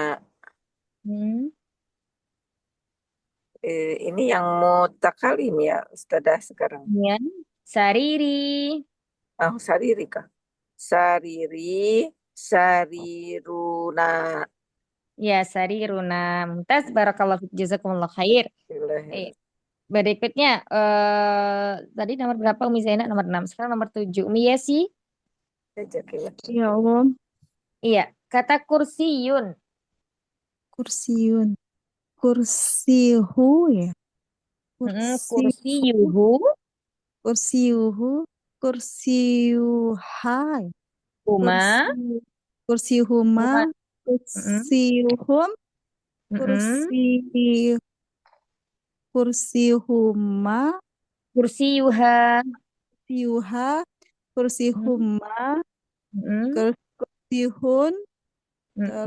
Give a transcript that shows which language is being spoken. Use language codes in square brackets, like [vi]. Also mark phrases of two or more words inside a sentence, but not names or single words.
[id] Hmm. Ini yang mutakalim ya, Ustazah sekarang. Ya. Sariri. [ar] Sariri kah? سريري، سريرنا. [id] Ya, sariruna. [ar] ممتاز. بارك الله فيك. جزاكم الله خير. [id] Eh, Berikutnya, tadi nomor berapa Umi Zainab? Nomor 6. Sekarang nomor 7. Umi Yesi. [ar] يا الله, [id] Iya. Kata kursiyun. [ar] كرسي، كرسيه ya, kursihu, Kursiyuhu. كرسيه، كرسيهي, Kuma. kursihuma, Kuma. kursiuhum, Mm-mm. kursihuma, Kursiyuha. كرسيها، كرسيهما, Mm-mm. kursihun, terus